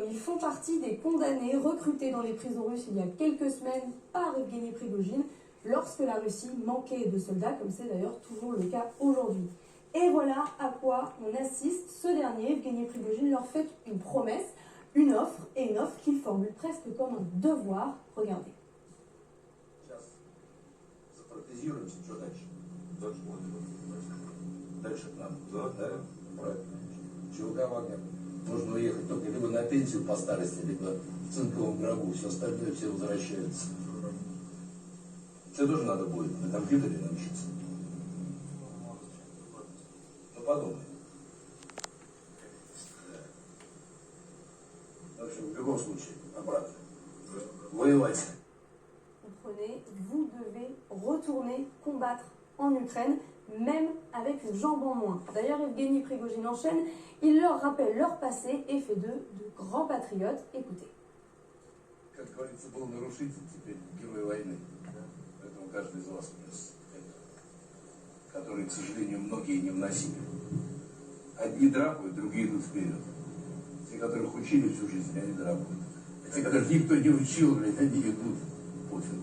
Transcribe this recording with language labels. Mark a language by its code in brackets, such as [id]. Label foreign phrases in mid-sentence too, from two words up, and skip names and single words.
[fr] Ils font partie des condamnés recrutés dans les prisons russes il y a quelques semaines par Evgeny Prigojine lorsque la Russie manquait de soldats, comme c'est d'ailleurs toujours le cas aujourd'hui. Et voilà à quoi on assiste. Ce dernier, Evgeny Prigojine, leur fait une promesse, une offre qu'il formule presque comme un devoir. Regardez. [ru] Можно уехать только либо на пенсию по старости, либо в цинковом гробу. Все остальное все возвращаются. Тебе тоже надо будет на компьютере научиться. Ну подумай. В общем, в любом случае, обратно. Воевать. [fr] Comprenez, vous devez retourner combattre en Ukraine, même avec une jambe en moins. D'ailleurs, Evgeny Prigojine enchaîne, il leur rappelle leur passé et fait d'eux de grands patriotes. Écoutez. [ru] Как говорится, был нарушитель, теперь герой войны. Поэтому каждый из вас внес это, которые, к сожалению, многие не вносили. Одни драпают, другие идут вперед. Те, которых учили всю жизнь, они драпают. А те, которых никто не учил, блядь, они идут пофигу.